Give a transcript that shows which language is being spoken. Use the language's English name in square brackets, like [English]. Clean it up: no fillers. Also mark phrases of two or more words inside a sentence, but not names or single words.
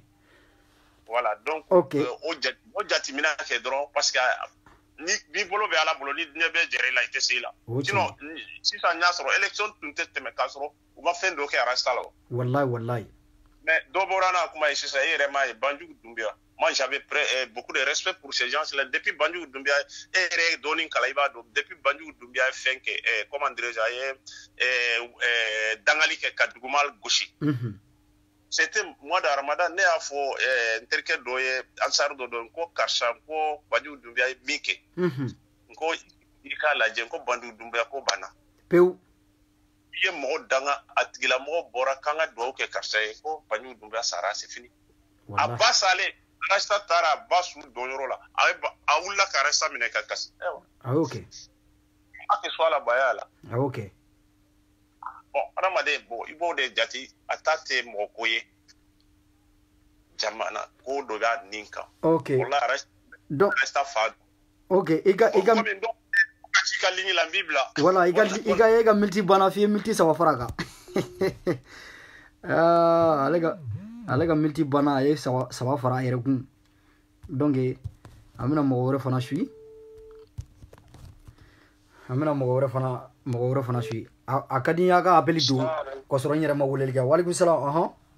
[Bambara] voilà donc o jatimina kɛ dɔrɔn [French] parce que [Bambara] ni bolo bɛ ala bolo ni diɲɛ bɛ jɛrɛ la i tɛ se la sinon sisan y'a sɔrɔ élection tun tɛ tɛmɛ k'a sɔrɔ u ma fɛn dɔ kɛ arasta la wallahi mais dɔ bɔra n'a kuma ye sisan e yɛrɛ m'a ye Banjugu Doumbouya [French] moi j'avais beaucoup de respect pour ces gens là depuis [Bambara] Banjugu Doumbouya e yɛrɛ ye dɔɔni kala i b'a dɔn depuis Banjugu Doumbouya ye fɛn kɛ [French] comment dirais-je [Bambara] a ye dangali kɛ ka duguma gosi [French] c'était mois de Ramadan [Bambara] ne y'a fɔ n terikɛ dɔ ye ansar dɔ dɔn ko karisa ko Banjugu Doumbouya ye min kɛ ko i k'a lajɛ ko Banjugu Doumbouya ko banna pewu i ye mɔgɔ danga a tigilamɔgɔ bɔra k'an ka dugawu kɛ karisa ye ko Banjugu Doumbouya sara [French] c'est fini [Bambara] a ba salen Rasta taara a ba su dɔnyɔrɔ la a wulila ka Rasta minɛ ka kasi a y'o kɛ a tɛ so a la baya la a y'o kɛ bon adamaden i b'o de jate a ta tɛ mɔgɔ ko ye jamana ko dɔ b'a nin kan wala Rasta fa ok i ka ligne la Bible voilà i ka militi bana fi militi saba fara kan ale ka militi bana a ye saba fara a yɛrɛ kun donc an bɛna mɔgɔ wɛrɛ fana suit a ka di n ye a ka appel don k'a sɔrɔ n yɛrɛ ma weleli kɛ [Arabic] وعليكم السلام